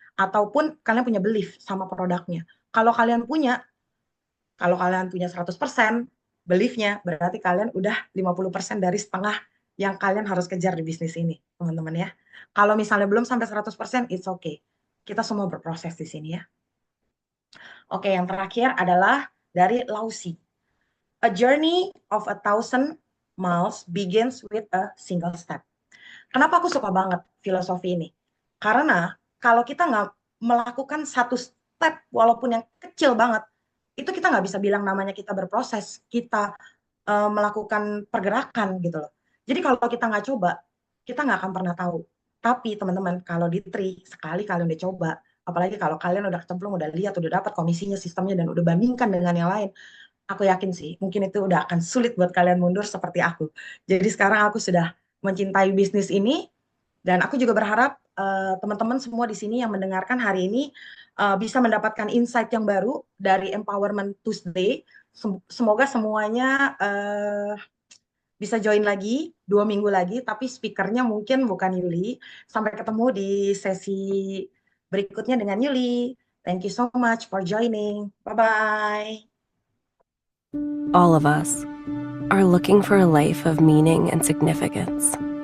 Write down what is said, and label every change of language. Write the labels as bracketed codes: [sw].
[id] Ataupun kalian punya belief sama produknya. Kalau kalian punya, kalau kalian punya 100% beliefnya, berarti kalian udah 50% dari setengah yang kalian harus kejar di bisnis ini, teman-teman ya. Kalau misalnya belum sampai 100%, [en] it's okay. [id] Kita semua berproses di sini ya. Oke, yang terakhir adalah dari Lausi. [en] A journey of 1,000 miles begins with a single step. [id] Kenapa aku suka banget filosofi ini? Karena kalau kita nggak melakukan satu step, walaupun yang kecil banget, itu kita nggak bisa bilang namanya kita berproses, kita melakukan pergerakan gitu loh. Jadi kalau kita nggak coba, kita nggak akan pernah tahu. Tapi teman-teman, kalau di Tri, sekali kalian udah coba, apalagi kalau kalian udah kecemplung, udah lihat, udah dapat komisinya, sistemnya, dan udah bandingkan dengan yang lain, aku yakin sih, mungkin itu udah akan sulit buat kalian mundur seperti aku. Jadi sekarang aku sudah mencintai bisnis ini, dan aku juga berharap teman-teman semua di sini yang mendengarkan hari ini bisa mendapatkan insight yang baru dari Empowerment Tuesday. Semoga semuanya bisa join lagi 2 minggu lagi, tapi speakernya mungkin bukan Yuli. Sampai ketemu di sesi berikutnya dengan Yuli. [en] Thank you so much for joining. Bye-bye. All of us are looking for a life of meaning and significance.